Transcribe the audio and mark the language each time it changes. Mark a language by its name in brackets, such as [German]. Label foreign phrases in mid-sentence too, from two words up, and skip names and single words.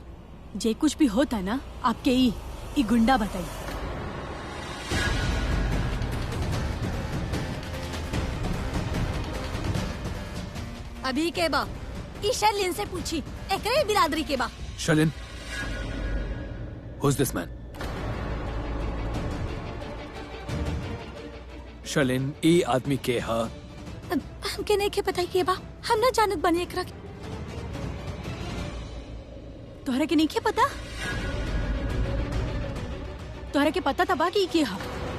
[Bhojpuri] जे कुछ भी होता ना आपके ई गुंडा बताई। अभी के बा? ई शैलिन से पूछी, एकरे बिरादरी के बा। शैलिन, [English] who's this man? [Bhojpuri] शैलिन, ई आदमी के हा? हमके नहीं के पता के बा। हम ना जानत बनी एकरा के। तोहरा के नहीं के पता? तोहरा के पता तबा कि के हा?